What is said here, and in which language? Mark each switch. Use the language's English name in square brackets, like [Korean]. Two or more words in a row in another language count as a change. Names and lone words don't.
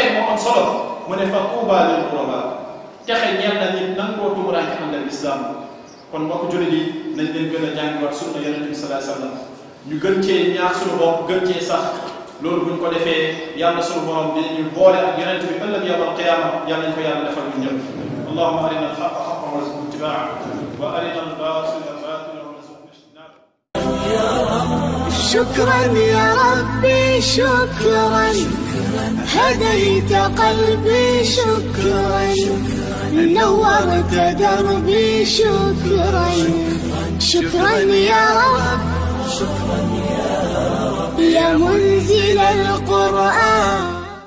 [Wolof] teg moo am solo mu ne [Arabic] فطوبى للغرباء [Wolof] texe ñeel na nit nangoo tumuraanke ànd ak islam kon mbokk jullit yi nañ leen gën a jàngiwaat sunna yonent bi [Arabic] صلى الله عليه وسلم [Wolof] ñu gën cee ñaax suñu bopp gën cee sax loolu buñ ko defee yàlla suñu borom dinañu boole ak yonent bi ëllëg [Arabic] يوم القيامة [Wolof] yàlla nañ ko yàlla defal ñu ñëpp [Arabic] اللهم أرنا الحق حقا وارزقنا اتباعه وأرنا الباطل باطلا وارزقنا اجتنابه شكرا يا ربي شكرا هديت قلبي شكرا نورت دربي شكرا شكرا يا رب يا منزل القرآن